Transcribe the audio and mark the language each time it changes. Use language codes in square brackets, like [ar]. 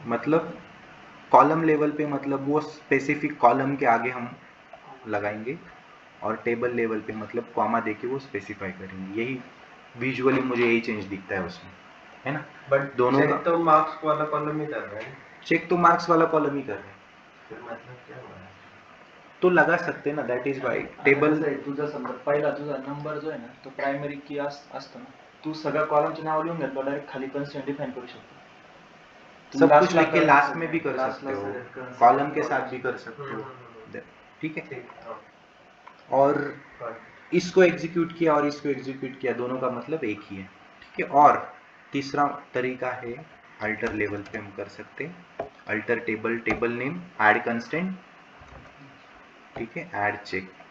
[hi] मतलब column level पे मतलब वो स्पेसिफिक कॉलम के आगे हम लगाएंगे, और टेबल लेवल पे मतलब कॉमा देके वो स्पेसिफाई करेंगे। यही विजुअली मुझे यही चेंज दिखता है उसमें, है ना? बट दोनों चेक का तो मार्क्स वाला कॉलम ही कर रहे हैं, चेक तो मार्क्स वाला कॉलम ही कर रहे हैं, फिर मतलब क्या हुआ है? तो लगा सकते ना, [en] that is why [hi] टेबल। [mr] तुझा समजा पहिला तुझा नंबर जो आहे ना तो प्रायमरी की असतो ना, तू सगळ्या कॉलमचे नाव लिहून घेतलं, डायरेक्ट खाली कन्स्टेंट डिफाइन करू शकतो। [hi] सब कुछ लेके लास्ट में भी कर सकते हो, कॉलम के साथ भी कर सकते हो। ठीक है, ठीक, हाँ, और [en] got [hi] इसको एग्जीक्यूट किया और इसको एग्जीक्यूट किया, दोनों का मतलब एक ही है। ठीक है, और तीसरा तरीका है अल्टर लेवल पे हम कर सकते हैं, alter table, table name, add constant, ठीक है, ऐड चेक।